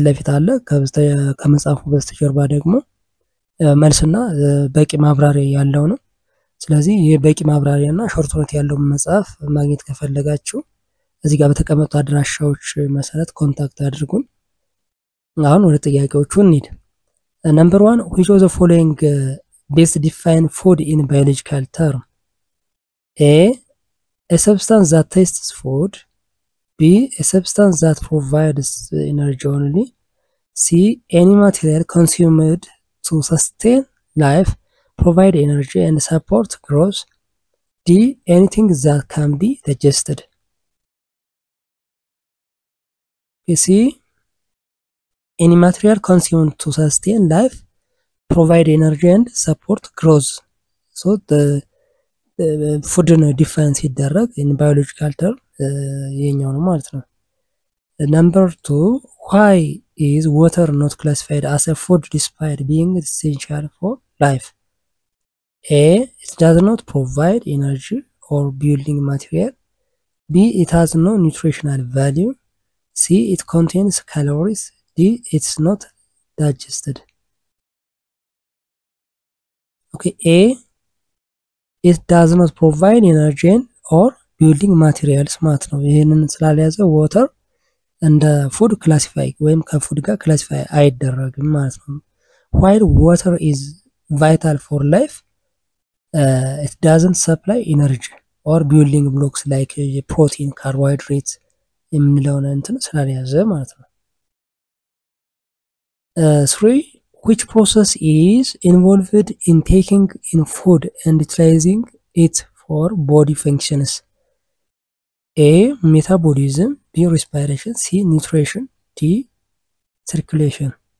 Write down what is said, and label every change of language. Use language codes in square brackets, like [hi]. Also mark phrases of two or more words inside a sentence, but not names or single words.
[am] ለፊት አለ ከመጽሐፉ በስተጀርባ ደግሞ መልስና በቂ ማብራሪያ ያለው ነው ስለዚህ ይሄ በቂ ማብራሪያና [en] short note [am] ያለው መጽሐፍ ማግኘት ከፈለጋችሁ እዚህ ጋር በተቀመጡ አድራሻዎች መሰረት ኮንታክት አድርጉን አሁን ወደ ጥያቄዎቹ እንሂድ [en] number 1 which of the following best define food in biological term a substance that tastes food b a substance that provides energy only c any material consumed to sustain life provide energy and support growth d anything that can be digested c any material consumed to sustain life provide energy and support growth so the food difference ይደረግ in biological term [am] የኛው ነው ማለት ነው [en] number 2 why is water not classified as a food despite being essential for life a it does not provide energy or building material b it has no nutritional value c it contains calories d it's not digested okay a it does not provide energy or building materials [am] ማለት ነው ይሄንን ስላልያዘ [en] water እንደ food classify [am] ወይም ከfood ጋር [en] classify [am] አይደረግም ማለት ነው [en] while water is vital for life it doesn't supply energy or building blocks like protein carbohydrates [am] የምንለውን እንትን ስላልያዘ ማለት ነው [en] 3 which process is involved in taking in food and utilizing it for body functions a metabolism b respiration c nutrition d circulation